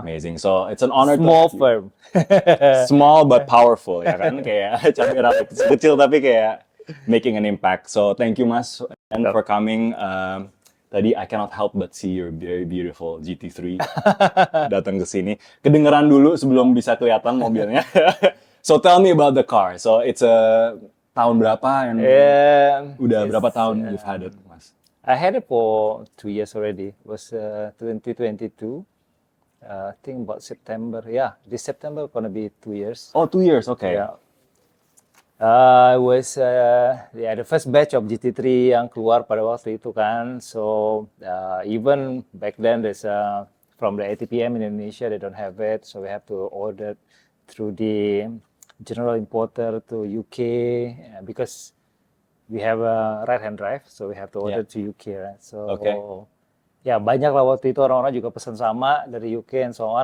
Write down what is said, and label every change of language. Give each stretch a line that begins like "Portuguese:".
English: Amazing. So it's an honor. Small firm. Small but powerful
Indonesian: ya kan, kayak cabai kecil tapi kayak
English: making an impact. So thank you Mas and for coming.
Indonesian: Tadi
English: I cannot help but see your very beautiful GT3
Indonesian: datang ke sini. Kedengeran dulu sebelum bisa kelihatan mobilnya.
English: So tell me about the car. So it's
Indonesian: tahun berapa
English: and
Indonesian: udah berapa tahun
English: you've had it, Mas? I had it for 2 years already. It was 2022. I think about September. Yeah, this September gonna be 2 years. Oh, 2 years. Okay. Yeah. It was the first batch of GT3
Indonesian: yang keluar pada waktu itu kan.
English: So even back then there's from the ATPM in Indonesia they don't have it, so we have to order through the general importer to UK because we have a right-hand drive, so we have to order to UK, right?
Indonesian: So ya banyak lah waktu itu orang-orang juga pesan sama dari UK
English: and so on.